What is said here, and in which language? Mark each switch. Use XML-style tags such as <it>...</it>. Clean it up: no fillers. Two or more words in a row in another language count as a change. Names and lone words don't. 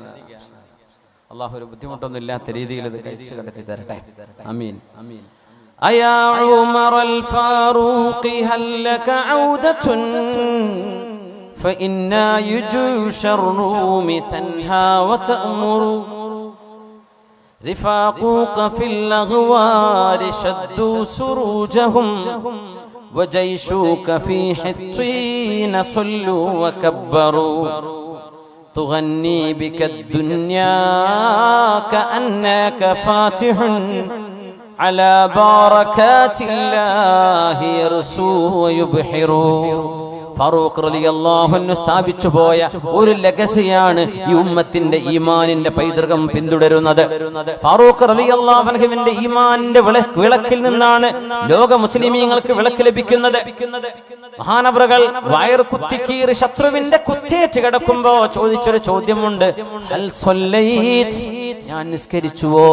<ml>അള്ളാഹു ഒരു ബുദ്ധിമുട്ടൊന്നും ഇല്ലാത്ത രീതിയിൽ ഇത് കഴിച്ചു കടത്തി തരട്ടെ.</ml> <ar>آمين. أيا عمر الفاروق هل لك عودة فإن جيوش الروم تنهى وتأمر رفاقوك في الأغوار شدوا سروجهم وجيشك في حطين صلوا وكبروا تغني بك الدنيا كأنك فاتح على بركات الله يرسو ويبحر.</ar> <ml>ഫാറൂഖ്</ml> <ar>رضي الله عنه</ar> <ml>സ്ഥാപിച്ചു പോയ ഒരു ലെഗസിയാണ് ഈ ഉമ്മത്തിന്റെ ഈമാനിന്റെ പൈതൃകം പിന്തുടരുന്നത്. ഫാറൂഖ്</ml> <ar>رضي الله عنه</ar> <ml>ഈമാനിന്റെ വിളക്കിൽ നിന്നാണ് ലോക മുസ്ലിമീങ്ങൾക്ക് വിളക്ക് ലഭിക്കുന്നത്. മഹാനവറുകൾ വയർ കുത്തിക്കീറി ശത്രുവിന്റെ കുത്തേറ്റ് കിടക്കുമ്പോ ചോദിച്ചൊരു ചോദ്യമുണ്ട്,</ml> <ar>هل صليت,</ar> <ml>ഞാൻ നിസ്കരിച്ചുവോ?</ml>